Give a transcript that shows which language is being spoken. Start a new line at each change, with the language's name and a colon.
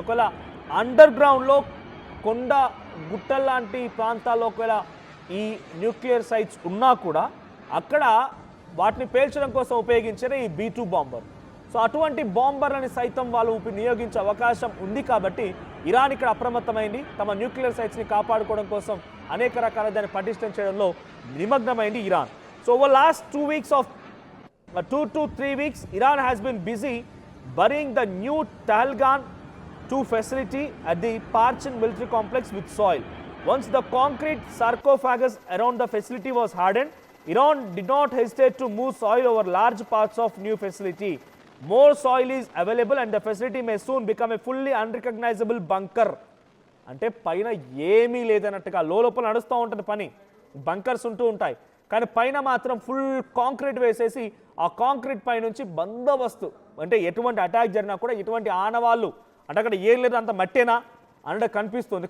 Telugu: ఒకవేళ అండర్ గ్రౌండ్లో కొండ గుట్టల లాంటి ప్రాంతాల్లో ఒకవేళ ఈ న్యూక్లియర్ సైట్స్ ఉన్నా కూడా అక్కడ వాటిని పేల్చడం కోసం ఉపయోగించిన ఈ B2 బాంబర్. సో అటువంటి బాంబర్లని సైతం వాళ్ళు నియోగించే అవకాశం ఉంది కాబట్టి ఇరాన్ ఇక్కడ అప్రమత్తమైంది. తమ న్యూక్లియర్ సైట్స్ని కాపాడుకోవడం కోసం అనేక రకాల దాన్ని పటిష్టం చేయడంలో నిమగ్నమైంది Iran.
English: So over last 2 weeks of 2 to 3 weeks, Iran has been busy burying the new Talgan 2 facility at the Parchin military complex with soil. Once the concrete sarcophagus around the facility was hardened, Iran did not hesitate to move soil over large parts of new facility. More soil is available and the facility may soon become a fully unrecognizable bunker.
Telugu: అంటే పైన ఏమీ లేదన్నట్టుగా లోపల నడుస్తూ ఉంటుంది పని, bunkers ఉంటూ ఉంటాయి. కానీ పైన మాత్రం ఫుల్ కాంక్రీట్ వేసేసి ఆ కాంక్రీట్ పై నుంచి బందోబస్తు, అంటే ఎటువంటి అటాక్ జరిగినా కూడా ఎటువంటి ఆనవాళ్ళు అంటే అక్కడ ఏం లేదు, అంత మట్టేనా అన్నట్టు కనిపిస్తుంది.